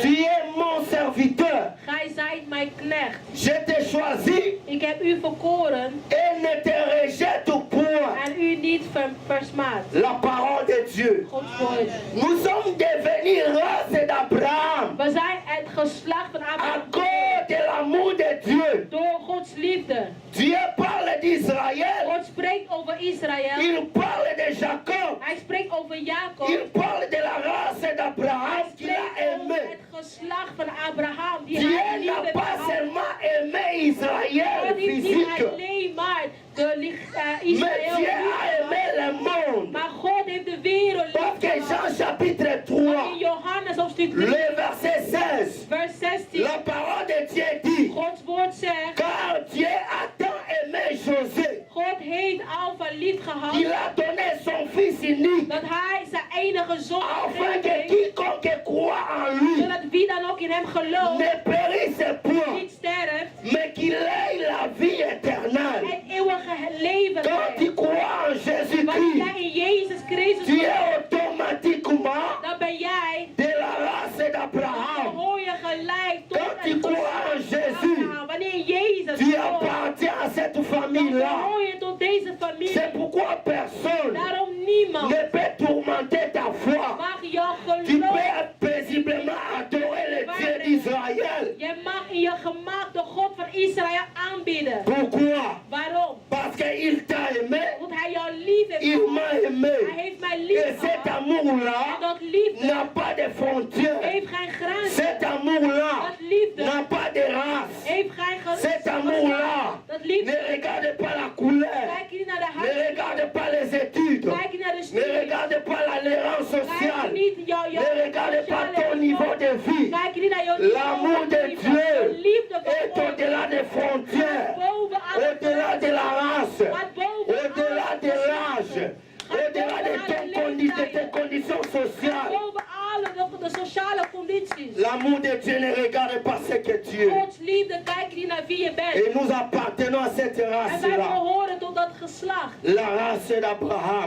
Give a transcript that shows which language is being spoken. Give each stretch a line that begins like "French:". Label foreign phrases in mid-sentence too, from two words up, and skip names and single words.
French: tu es mon serviteur.
Dutch: gij zijt mijn knecht.
French: Je t'ai choisi
Dutch: Ik heb u verkoren
French: et ne te rejette point.
Dutch: en u niet versmaad.
French: La parole de Dieu.
Dutch: Gods woord.
French: Nous sommes devenus race d'Abraham
Dutch: We zijn het geslacht van
French: à Abraham cause de l'amour de Dieu.
Dutch: door Gods liefde.
French: Dieu parle d'Israël,
Dutch: God spreekt over Israël.
French: il parle de Jacob,
Dutch: Hij spreekt over Jacob.
French: il parle de la race d'Abraham
Dutch: Hij
French: qu'il a
Dutch: spreekt over
French: aimé.
Dutch: het geslacht van Abraham. Die
French: Dieu
Dutch: hij lief
French: n'a
Dutch: heeft
French: pas
Dutch: gehad.
French: seulement aimé Israël
Dutch: God heeft niet
French: physique,
Dutch: alleen maar de
French: mais Israël Dieu a
Dutch: lief
French: aimé
Dutch: gehad,
French: le monde.
Dutch: maar God heeft de wereld
French: Parce que
Dutch: lief gehad.
French: Jean chapitre
Dutch: In 3, Johannes hoofdstuk 3,
French: le verset 16,
Dutch: vers 16.
French: la parole de Dieu dit,
Dutch: Gods woord zegt,
French: car Dieu a tant aimé José,
Dutch: God heeft Alpha lief gehad,
French: il a donné son fils unique,
Dutch: dat hij zijn enige zoon
French: afin
Dutch: gegeven
French: que
Dutch: heeft,
French: quiconque croit en lui
Dutch: zodat wie dan ook in hem gelooft,
French: ne périsse point,
Dutch: niet sterft,
French: mais qu'il ait la vie éternelle.
Dutch: het eeuwige leven
French: Quand
Dutch: heeft.
French: tu crois en
Dutch: Wanneer
French: Jésus-Christ,
Dutch: jij in Jezus Christus
French: tu es
Dutch: gelooft,
French: automatiquement
Dutch: dan ben jij,
French: de la race
Dutch: dan
French: d'Abraham.
Dutch: hoor je gelijk tot
French: Quand tu
Dutch: het
French: crois en
Dutch: geslacht
French: Jésus,
Dutch: van Abraham. Wanneer Jezus
French: tu
Dutch: gelooft,
French: appartiens à cette
Dutch: dan
French: famille-là.
Dutch: hoor je tot deze familie.
French: C'est pourquoi personne
Dutch: Daarom niemand
French: ne peut tourmenter ta foi.
Dutch: mag jouw
French: Tu
Dutch: geloof.
French: peux paisiblement adorer le Dieu d'Israël.
Dutch: Je mag in je gemak de God van Israël aanbidden.
French: Pourquoi?
Dutch: Waarom?
French: Parce qu'il t'a aimé,
Dutch: Want hij jou lief heeft
French: il
Dutch: gehad.
French: m'a aimé.
Dutch: Hij heeft mij
French: Et
Dutch: lief
French: cet
Dutch: gehad.
French: amour-là
Dutch: En dat liefde
French: n'a pas de frontières.
Dutch: heeft geen grenzen.
French: Cet amour-là
Dutch: Dat liefde
French: n'a pas de race.
Dutch: heeft geen
French: Cet amour-là
Dutch: Dat liefde.
French: ne regarde pas la couleur,
Dutch: Kijk niet naar de
French: ne
Dutch: huid.
French: regarde pas les études,
Dutch: Kijk niet naar de
French: ne
Dutch: studie.
French: regarde pas l'alliance
Dutch: Kijk
French: sociale,
Dutch: niet jouw
French: ne regarde pas
Dutch: sociale
French: ton niveau de vie.
Dutch: Kijk niet naar jouw
French: L'amour de
Dutch: niveau.
French: Dieu
Dutch: De liefde van
French: est
Dutch: God
French: au-delà des frontières,
Dutch: gaat boven alle
French: au-delà de la race,
Dutch: gaat boven
French: au-delà
Dutch: alle
French: de l'âge, au-delà de ton L'amour de Dieu ne regarde pas ce que tu es.
Dutch: Gods liefde kijkt niet naar wie je bent.
French: Et nous appartenons à cette
Dutch: En wij
French: race-là.
Dutch: behoren tot dat geslacht.
French: La race d'Abraham.